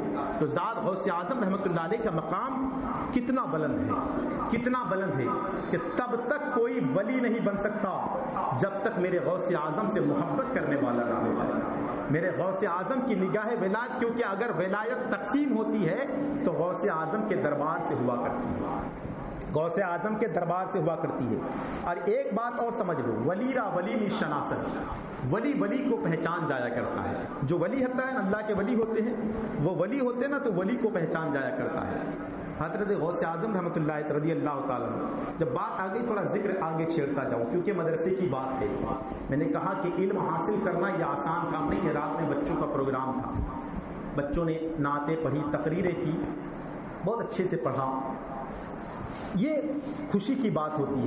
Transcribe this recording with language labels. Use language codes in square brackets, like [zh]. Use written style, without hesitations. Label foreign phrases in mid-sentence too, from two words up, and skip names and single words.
[ur] تو ذات غوث اعظم رحمت اللہ علیہ کا مقام کتنا بلند ہے، کتنا بلند ہے کہ تب تک کوئی ولی نہیں بن سکتا جب تک میرے غوث اعظم سے محبت کرنے والا نہ ہو جائے، میرے غوث اعظم کی نگاہ ولایت، کیونکہ اگر ولایت تقسیم ہوتی ہے تو غوث اعظم کے دربار سے ہوا کرتی ہے، غوث اعظم کے دربار سے ہوا کرتی ہے۔ اور ایک بات اور سمجھ لو، [fa] ولی را ولی می شناسد، [ur] ولی ولی کو پہچان جایا کرتا ہے، جو ولی ہوتا ہے اللہ کے ولی ہوتے ہیں، وہ ولی ہوتے ہیں نا تو ولی کو پہچان جایا کرتا ہے۔ حضرت غوث اعظم رحمۃ اللہ رضی اللہ تعالیٰ، جب بات آ گئی تھوڑا ذکر آگے چھیڑتا جاؤں کیونکہ مدرسے کی بات ہے۔ میں نے کہا کہ علم حاصل کرنا یہ آسان کام نہیں ہے، رات میں بچوں کا پروگرام تھا، بچوں نے نعتیں پڑھی، تقریریں کی، بہت اچھے سے پڑھا، یہ خوشی کی بات ہوتی ہے۔